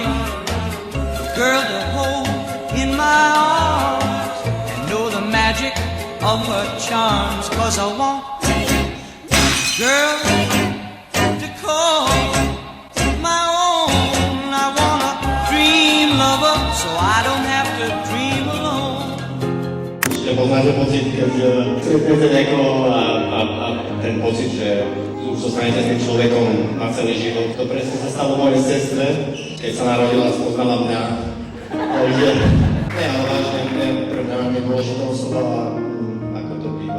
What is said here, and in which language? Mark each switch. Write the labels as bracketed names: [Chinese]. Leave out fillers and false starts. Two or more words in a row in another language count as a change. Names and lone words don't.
[English] A girl to hold in my arms and know the magic of her charms. 'Cause I want a girl to call my own. I want a dream lover so I don't have to dream alone. [Slovak] Poznáte pocit, keď stretnete niekoho a ten pocit, že už zostanete s tým človekom na celý život. To presne sa stalo mojej sestre, keď sa narodila, spoznala mňa. Takže, ale vážne, pre mňa je dôležitá osoba, ako to býva.